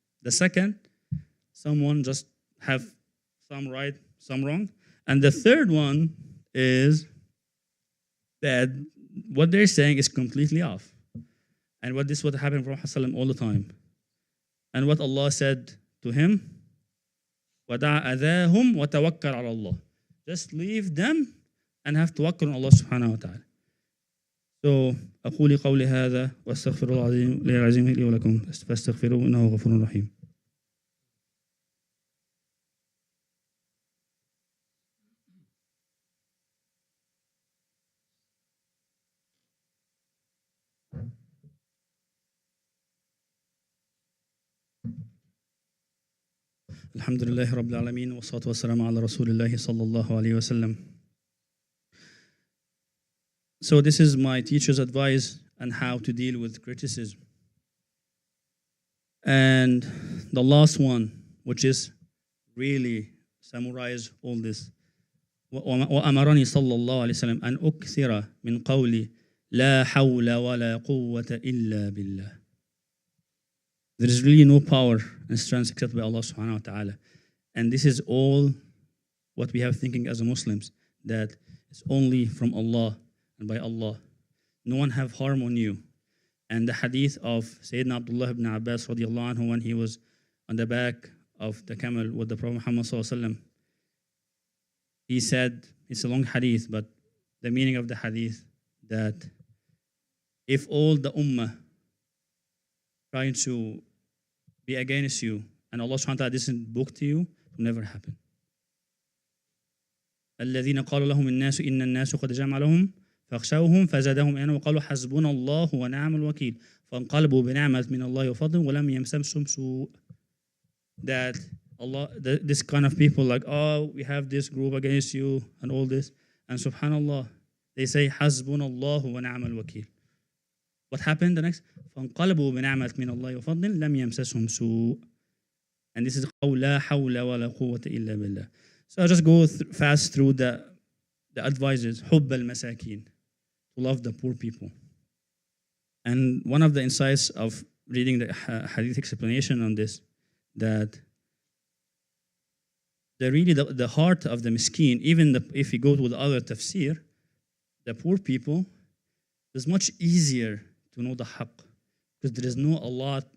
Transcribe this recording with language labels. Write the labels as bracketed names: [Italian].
[English] The second, someone just have some right, some wrong, and the third one is that what they're saying is completely off, and what this would happen from Prophet all the time, and what Allah said to him. [Arabic] وَدَعَ أَذَاهُمْ وَتَوَكَّلْ عَلَى اللَّهِ. [English] Just leave them and have tawakkul on Allah subhanahu wa ta'ala. [Arabic] So أقول قولي هذا واستغفر الله العظيم لي ولكم فاستغفروه إنه غفور رحيم. الحمد لله رب العالمين والصلاة والسلام على رسول الله صلى الله عليه وسلم. [English] So this is my teacher's advice on how to deal with criticism. And the last one, which is really summarize all this. [Arabic] وأمرني صلى الله عليه وسلم أن أكثر من قولي لا حول ولا قوة إلا بالله. [English] There is really no power and strength except by Allah subhanahu wa ta'ala. And this is all what we have thinking as Muslims, that it's only from Allah and by Allah. No one have harm on you. And the hadith of Sayyidina Abdullah ibn Abbas radiallahu anhu, when he was on the back of the camel with the Prophet Muhammad sallallahu alaihi wasallam, he said, it's a long hadith, but the meaning of the hadith, that if all the ummah trying to be against you, and Allah subhanahu wa ta'ala doesn't book to you, it will never happen. [Arabic] الذين قالوا لهم الناس إن الناس قد جمع لهم فاخشوهم فزادهم إيمانا وقالوا حسبنا الله ونعم الوكيل فانقلبوا بنعمة من الله وفضل ولم يمسسهم سوء. [English] That Allah, this kind of people like, oh, we have this group against you and all this, and subhanallah, they say [Arabic] حسبنا الله ونعم الوكيل. [English] What happened the next? [Arabic] فانقلبوا بنعمة من الله وفضل لم يمسسهم سوء. [English] And this is [Arabic] قول لا حول ولا قوة إلا بالله. [English] So I'll just go fast through the advices. [Arabic] حب المساكين, [English] to love the poor people. And one of the insights of reading the hadith explanation on this, that the heart of the miskin, even if you go to the other tafsir, the poor people, it's much easier to know the haqq, because there is no a lot.